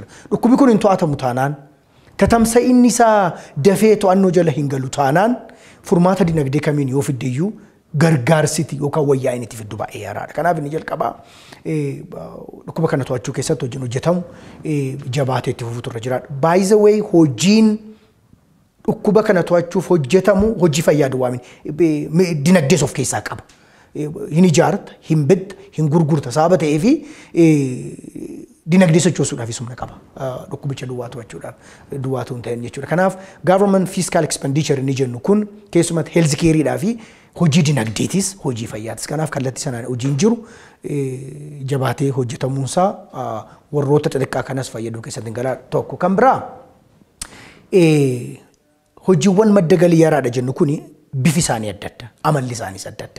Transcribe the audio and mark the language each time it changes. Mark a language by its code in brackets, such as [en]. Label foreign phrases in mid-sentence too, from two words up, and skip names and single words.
[om] Dhukkubi kun hin to'atamu taanaan tatamsa'inni isaa dafee to'annoo jala hin galu taanaan furmaata dinagdee kamiin yoo fiddeeyyuu gargaarsiti yookaan wayyaa'in itti fiddu baay'ee yaraadha. Kanaaf inni jalqabaa dhukkuba kana to'achuu keessatti hojiin hojjetamu jabaatee itti fufuutu irra jiraadha. [en] By the way [om] hojiin dhukkuba kana to'achuuf hojjetamu hojii fayyaa duwwaa miti dinagdees of keessaa qaba. Hin ijaarta, hin bidda, hin gurgurta sababa ta'ee fi dinagdee sochoosuudhaaf humna qaba. Dhukkubicha duwwaa to'achuudhaaf duwwaatu hin ta'in jechuudha. Kanaaf [en] government fiscal expenditure [om] inni jennu kun keessumatti [en] health careedhaa [om] fi hojii dinagdeetis hojii fayyaatis. Kanaaf kallattii sanaan hojiin jiru jabaatee hojjetamuunsaa warroota xixiqqaa kanas fayyaduu keessatti galaa tokko. Kan biraa hojiiwwan madda galii yaraadha jennu kuni bifi isaanii adda adda, amalli isaaniis adda adda.